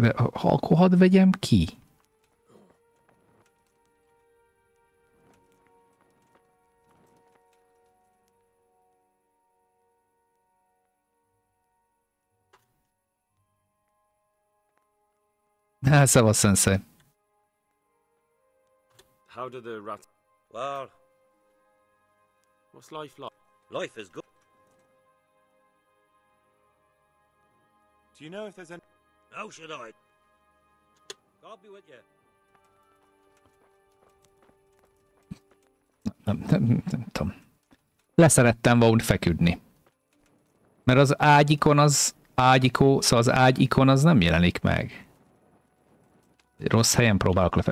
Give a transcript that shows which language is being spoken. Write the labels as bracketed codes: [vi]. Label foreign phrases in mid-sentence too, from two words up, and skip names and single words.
[hu] De akkor hadd vegyem ki. Szevasz, sensei. [en] How do the rats... Well... What's life like? Life is good. Do you know if there's any... How should I? God be with you. [hu] Nem tudom. Leszerettem volna feküdni. Mert az ágyikon az ágyikó, szóval az ágyikon az nem jelenik meg. Rossz helyen próbálok lefelé.